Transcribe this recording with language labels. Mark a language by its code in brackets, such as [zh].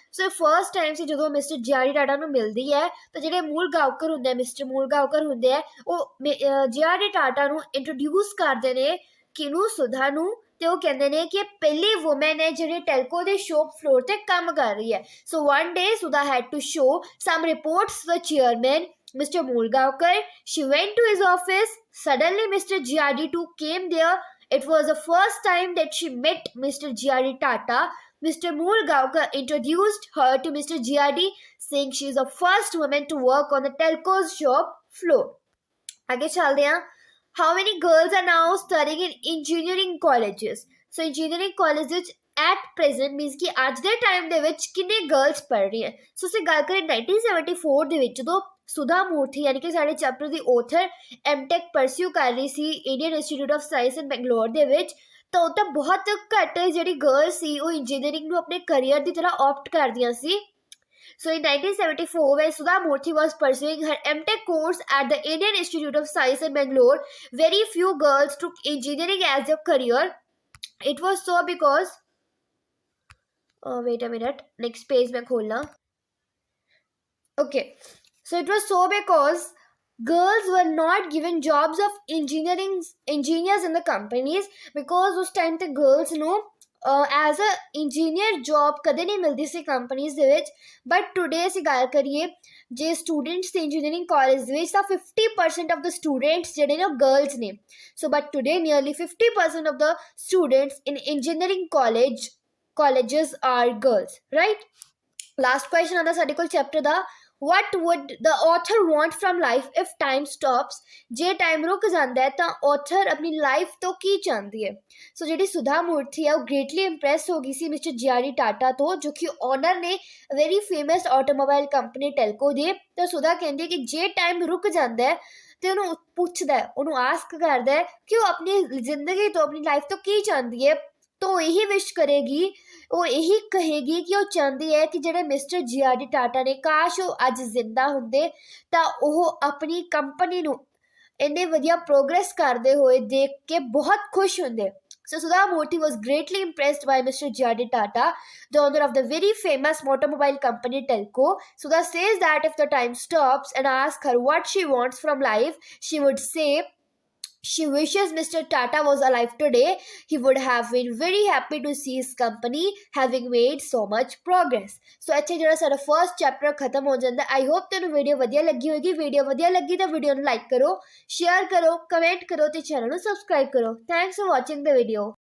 [pa] So first time ਸੀ ਜਦੋਂ mister G.R.D. Tata ਨੂੰ ਮਿਲਦੀ ਹੈ, ਤਾਂ ਜਿਹੜੇ ਮੂਲਗਾਓਕਰ ਹੁੰਦੇ ਆ, ਮਿਸਟਰ ਮੂਲਗਾਓਕਰ ਹੁੰਦੇ ਆ, ਉਹ G.R.D. ਟਾਟਾ ਨੂੰ ਇੰਟਰੋਡਿਊਸ ਕਰਦੇ ਨੇ ਕਿਹਨੂੰ, ਸੁਧਾ ਨੂੰ। ਤੇ ਉਹ ਕਹਿੰਦੇ ਨੇ ਕਿ ਇਹ ਪਹਿਲੀ ਵੂਮਨ ਹੈ ਜਿਹੜੀ ਟੈਲਕੋ ਦੇ ਸ਼ੋਪ ਫਲੋਰ ਤੇ ਕੰਮ ਕਰ ਰਹੀ ਹੈ। [en] So one day Sudha had to show some reports to the chairman Mr. Moolgaonkar. She went to his office. Suddenly Mr. G.R.D. too came there. It was the first time that she met Mr. G.R.D. Tata. Mr. Moolgaonkar introduced her to Mr. G.R.D. saying she is the first woman to work on the telco's shop floor. [hi] आगे चलते हैं। [en] How many girls are now studying in engineering colleges? [pa] So [en] engineering colleges at present means [pa] ਕਿ ਅੱਜ ਦੇ time ਦੇ ਵਿੱਚ ਕਿੰਨੇ girls ਪੜ੍ਹ ਰਹੀ ਹੈ। ਸੋ ਅਸੀਂ ਗੱਲ ਕਰੀਏ 1974 ਦੇ ਵਿੱਚ, ਜਦੋਂ ਸੁਧਾ ਮੂਰਤੀ ਯਾਨੀ ਕਿ ਸਾਡੇ ਚੈਪਟਰ ਦੀ ਆਥਰ ਐਮਟੈਕ ਪਰਸਿਊ ਕਰ ਰਹੀ ਸੀ ਇੰਡੀਅਨ ਇੰਸਟੀਚਿਊਟ ਆਫ ਸਾਇੰਸ ਇਨ ਬੈਂਗਲੌਰ ਦੇ ਵਿੱਚ, ਤਾਂ ਉਹ ਤਾਂ ਬਹੁਤ ਘੱਟ ਜਿਹੜੀ ਗਰਲਸ ਸੀ ਉਹ ਇੰਜੀਨੀਅਰਿੰਗ ਨੂੰ ਆਪਣੇ ਕਰੀਅਰ ਦੀ ਤਰ੍ਹਾਂ ਆਪਟ ਕਰਦੀਆਂ ਸੀ। [en] So in 1974, when Sudha Murthy was pursuing her MTech course at the Indian Institute of Science in Bangalore, very few girls took engineering as their career. It was so because wait a minute, [hi] next page mein kholna. [en] Okay, so it was so because girls were not given jobs of engineers in the companies, because [pa] उस time ते girls ਨੂੰ as a engineer job ਕਦੇ ਨਹੀਂ ਮਿਲਦੀ ਸੀ companies ਦੇ ਵਿੱਚ। But today ਅਸੀਂ ਗੱਲ ਕਰੀਏ ਜੇ ਸਟੂਡੈਂਟਸ ਦੇ ਇੰਜੀਨੀਅਰਿੰਗ ਕਾਲਜ ਦੇ ਵਿੱਚ, ਤਾਂ [en] 50% of the students [pa] ਜਿਹੜੇ ਨੇ ਉਹ ਗਰਲਸ ਨੇ। [en] So but today nearly 50% of the students in engineering colleges are girls, right. [pa] Last question ਆਉਂਦਾ ਸਾਡੇ ਕੋਲ chapter ਦਾ, [en] what would the author want from life if time stops? [pa] ਜੇ time ਰੁਕ ਜਾਂਦਾ ਹੈ ਤਾਂ author ਆਪਣੀ ਲਾਈਫ ਤੋਂ ਕੀ ਚਾਹੁੰਦੀ ਹੈ? ਸੋ ਜਿਹੜੀ ਸੁਧਾ ਮੂਰਤੀ ਹੈ ਉਹ ਗ੍ਰੇਟਲੀ ਇੰਪ੍ਰੈਸ ਹੋ ਗਈ ਸੀ ਮਿਸਟਰ G.R.D. ਟਾਟਾ ਤੋਂ, ਜੋ ਕਿ ਓਨਰ ਨੇ very famous automobile company Telco ਦੇ। ਤਾਂ ਸੁਧਾ ਕਹਿੰਦੀ ਕਿ ਜੇ ਟਾਈਮ ਰੁਕ ਜਾਂਦਾ ਹੈ ਤੇ ਉਹਨੂੰ ਪੁੱਛਦਾ, ਉਹਨੂੰ ਆਸਕ ਕਰਦਾ ਕਿ ਉਹ ਆਪਣੀ ਜ਼ਿੰਦਗੀ ਤੋਂ, ਆਪਣੀ ਲਾਈਫ ਤੋਂ ਕੀ ਚਾਹੁੰਦੀ ਹੈ, ਤਾਂ ਉਹ ਇਹੀ ਵਿਸ਼ ਕਰੇਗੀ, ਉਹ ਇਹੀ ਕਹੇਗੀ ਕਿ ਉਹ ਚਾਹੁੰਦੀ ਹੈ ਕਿ ਜਿਹੜੇ ਮਿਸਟਰ G.R.D. ਟਾਟਾ ਨੇ, ਕਾਸ਼ ਉਹ ਅੱਜ ਜ਼ਿੰਦਾ ਹੁੰਦੇ ਤਾਂ ਉਹ ਆਪਣੀ ਕੰਪਨੀ ਨੂੰ ਇੰਨੇ ਵਧੀਆ ਪ੍ਰੋਗਰੈਸ ਕਰਦੇ ਹੋਏ ਦੇਖ ਕੇ ਬਹੁਤ ਖੁਸ਼ ਹੁੰਦੇ। [en] So Sudha Murthy was greatly impressed by Mr. G.R.D. Tata, the owner of the very famous automobile company Telco. Sudha says that if the time stops and asks her what she wants from life, she would say She wishes Mr. Tata was alive today. He would have been very happy to see his company having made so much progress. [pa] So ਇੱਥੇ ਜਿਹੜਾ ਸਾਡਾ first chapter ਖਤਮ ਹੋ ਜਾਂਦਾ। [en] I hope [pa] ਤੁਹਾਨੂੰ video ਵਧੀਆ ਲੱਗੀ ਹੋਵੇਗੀ। ਵੀਡੀਓ ਵਧੀਆ ਲੱਗੀ ਤਾਂ ਵੀਡੀਓ ਨੂੰ ਲਾਈਕ ਕਰੋ, ਸ਼ੇਅਰ ਕਰੋ, ਕਮੈਂਟ ਕਰੋ ਤੇ ਚੈਨਲ ਨੂੰ ਸਬਸਕ੍ਰਾਈਬ ਕਰੋ। [en] Thanks for watching the video.